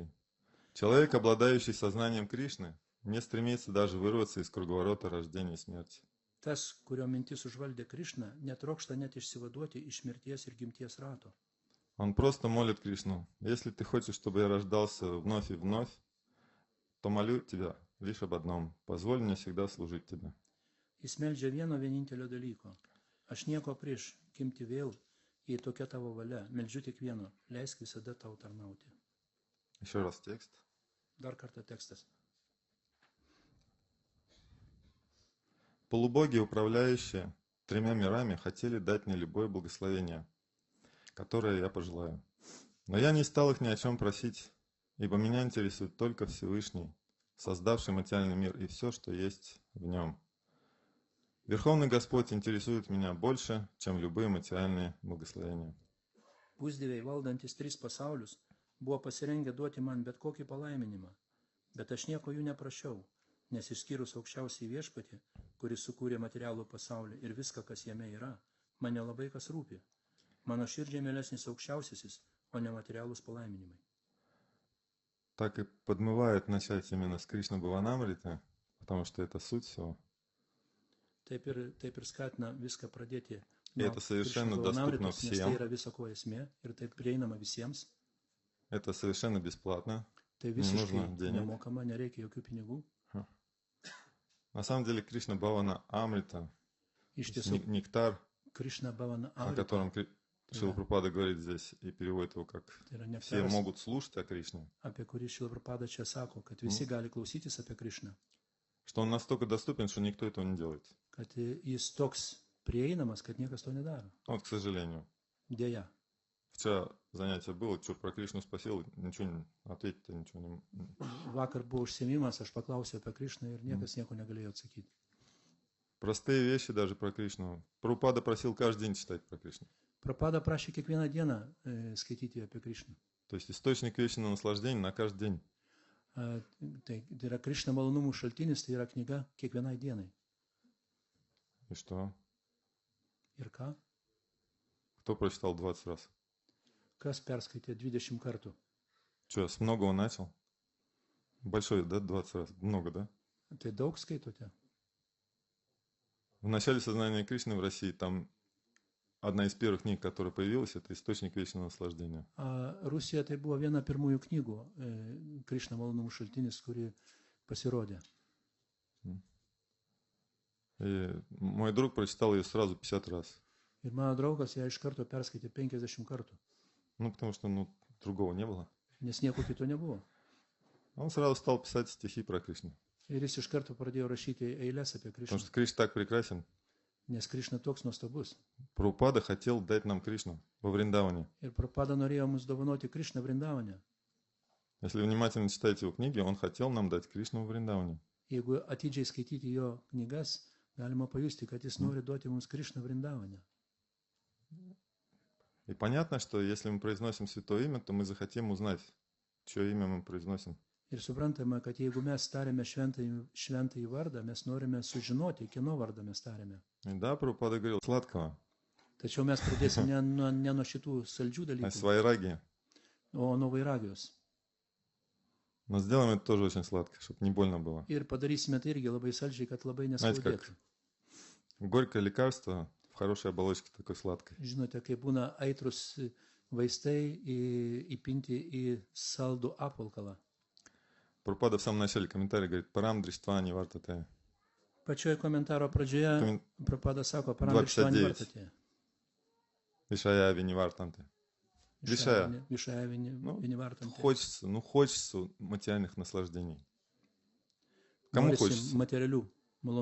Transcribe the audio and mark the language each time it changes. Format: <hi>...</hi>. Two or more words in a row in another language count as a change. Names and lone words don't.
<ru>Человек, обладающий сознанием Кришны, не стремится даже вырваться из круговорота рождения и смерти.</ru> <lt>Tas, kurio mintis užvaldė Krišną, netrokšta net išsivaduoti iš mirties ir gimties rato.</lt> <ru>Он просто молит Кришну: если ты хочешь, чтобы я рождался вновь и вновь, то молю тебя лишь об одном: позволь мне всегда служить тебе.</ru> <lt>Jis meldžia vieno vienintelio dalyko. Aš nieko prieš gimti vėl, jei tokia tavo valia, meldžiu tik vieno, leisk visada tau tarnauti.</lt> <ru>Еще раз текст.</ru> <lt>Dar kartą tekstas.</lt> <ru>Полубоги, управляющие тремя мирами, хотели дать мне любое благословение, которое я пожелаю. Но я не стал их ни о чем просить, ибо меня интересует только Всевышний, создавший материальный мир и все, что есть в нем. Верховный Господь интересует меня больше, чем любые материальные благословения.</ru> <lt>Pusdieviai valdantis tris pasaulius buvo pasirengę duoti man bet kokį palaiminimą, bet aš nieko jų neprašiau, nes išskyrus aukščiausiai viešpatį, kuris sukūrė materialų pasaulį ir viską, kas jame yra, man nelabai kas rūpi. Mano širdžiai mielesnis aukščiausiasis, o ne materialūs palaiminimai.</lt> <ru>Так и подмывает начать именно с Кришна Бхаванамриты, потому что это суть всего.</ru> <lt>Taip ir skatina viską pradėti</lt> <ru>И это совершенно доступно</ru> <lt>nes tai</lt> <ru>всем.</ru> <lt>yra viso ko esmė ir taip prieinama visiems.</lt> <ru>Это совершенно бесплатно.</ru> <lt>Tai</lt> <ru>Не нужно</ru> <lt>visiškai</lt> <ru>денег.</ru> <lt>nemokama, nereikia jokių pinigų.</lt> <ru>На самом деле Кришна Бхавана Амрита,</ru> <lt>Iš</lt> <ru>то есть</ru> <lt>tiesų,</lt> <ru>нектар,</ru> <lt>Krišna Bhavana</lt> <ru>о</ru> <lt>Amrita,</lt> <ru>котором Шрила Прабхупада говорит здесь и переводит его как</ru> <lt>tai yra</lt> <ru>«все</ru> <lt>nektaras,</lt> <ru>могут слушать о Кришне»,</ru> <lt>apie kurį Šrila Prabhupada čia sako, kad visi gali klausytis apie Krišną,</lt> <ru>что он настолько доступен, что никто этого не делает.</ru> <lt>kad jis toks prieinamas, kad niekas to nedaro.</lt> <ru>Вот, к сожалению.</ru> <lt>Deja.</lt> <ru>Вчера занятие было, что про Кришну спросил, ничего не ответить, ничего не...</ru> <lt>Vakar buvo užsiėmimas, aš paklausiau apie Krišną ir niekas nieko negalėjo atsakyti.</lt> <ru>Простые вещи даже про Кришну. Прабхупада просил каждый день читать про Кришну.</ru> <lt>Prabhupada prašė kiekvieną dieną skaityti apie Krišną.</lt> <ru>То есть источник вечного наслаждения на каждый день.</ru> <lt>Tai yra Krišna malonumų šaltinis, tai yra knyga kiekvienai dienai.</lt> <ru>И что?</ru> <lt>Ir ką?</lt> <ru>Кто прочитал 20 раз?</ru> <lt>Kas perskaitė 20 kartų?</lt> <ru>Что, с многого начал? Большой, да, 20 раз? Много, да?</ru> <lt>Tai daug skaitote?</lt> <ru>В начале сознания Кришны в России там одна из первых книг, которая появилась, это «Источник вечного наслаждения».</ru> <lt>Rusija tai buvo viena pirmųjų knygų Krišna malonumų šaltinis, kuri pasirodė.</lt> <ru>И мой друг прочитал ее сразу 50 раз.</ru> <lt>Ir mano draugas ją iš karto perskaitė 50 kartų,</lt> <ru>Ну, потому что, другого не было.</ru> <lt>nes nieko kito nebuvo.</lt> <ru>Он сразу стал писать стихи про Кришну.</ru> <lt>Ir jis iš karto pradėjo rašyti eilės apie</lt> <ru>Потому</ru> <lt>Krišną,</lt> <ru>что Кришна так прекрасен.</ru> <lt>nes Krišna toks nuostabus.</lt> <ru>Прабхупада хотел дать нам Кришну во Вриндаване.</ru> <lt>Ir Prabhupada norėjo mums dovanoti Krišną Vrindavane.</lt> <ru>Если внимательно читаете его книги, он хотел нам дать Кришну во Вриндаване.</ru> <lt>Jeigu atidžiai skaityti jo knygas, galima pajusti, kad jis nori duoti mums Krišną Vrindavane.</lt> <ru>И понятно, что если мы произносим святое имя, то мы захотим узнать, чье имя мы произносим.</ru> <lt>Ir suprantame, kad jeigu mes tariame šventąjį vardą, mes norime sužinoti, kieno vardą mes tariame.</lt> <ru>И да, Прабхупада говорил сладкого,</ru> <lt>Tačiau mes pradėsime ne nuo šitų saldžių</lt> <ru>а с</ru> <lt>dalykų,</lt> <ru>вайраги.</ru> <lt>o nuo vairagijos.</lt> <ru>Но сделаем это тоже очень сладко, чтобы не больно было.</ru> <lt>Ir padarysime tai irgi labai saldžiai, kad labai</lt> <ru>Знаете,</ru> <lt>neskaudėtų.</lt> <ru>как горькое лекарство в хорошей оболочке такой сладкой.</ru> <lt>Žinote, kai būna aitrus vaistai įpinti į saldų apvalkalą.</lt> <ru>Прабхупада в самом начале комментария говорит:</ru> <sa>«परं दृष्ट्वा निवर्तते».</sa> <lt>Pačioje komentaro pradžioje Prabhupada sako, 2:59.</lt> <sa>विषया विनिवर्तन्ते. Вишая. Višaja vinivartam.</sa> <ru>Хочется материальных наслаждений. Кому</ru> <lt>Norisi</lt> <ru>хочется?</ru> <lt>materialių Malonumų</lt>